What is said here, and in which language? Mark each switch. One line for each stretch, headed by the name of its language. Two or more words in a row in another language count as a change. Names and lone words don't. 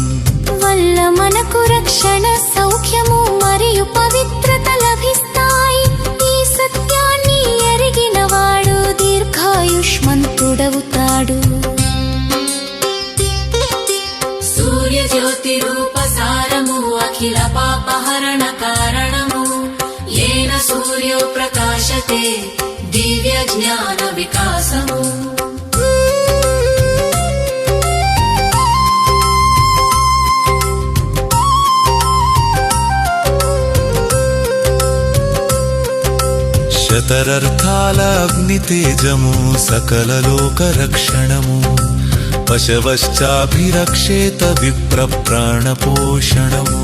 Telugu: వల్ల మనకు రక్షణ సౌఖ్యము మరియు పవిత్రత లభిస్తాయి ఈ సత్యాన్ని ఎరిగిన వాడు దీర్ఘాయుష్మంతుడవుతాడు సూర్య జ్యోతి రూప సారము అఖిల పాపహరణ కారణము
Sanskrit: येन सूर्यो प्रकाशते दिव्य ज्ञान
Telugu: विकासము శతరర్థాల అగ్నితేజము సకల లోక రక్షణము పశవశ్చాభిరక్షేత విప్ర ప్రాణపోషణము